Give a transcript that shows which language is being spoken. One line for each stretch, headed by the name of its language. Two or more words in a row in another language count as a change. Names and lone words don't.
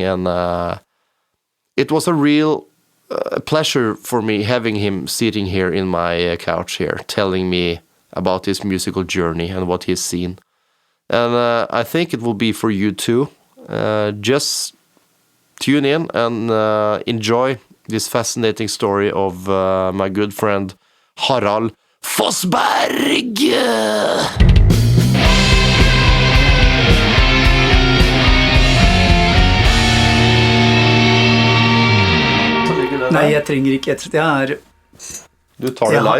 English: And it was a real pleasure for me having him sitting here in my couch here, telling me about his musical journey and what he's seen. And I think it will be for you too. Just tune in and enjoy this fascinating story of my good friend Harald Fossberg.
Norwegian: Nei, jeg trenger ikke. Du tar det live?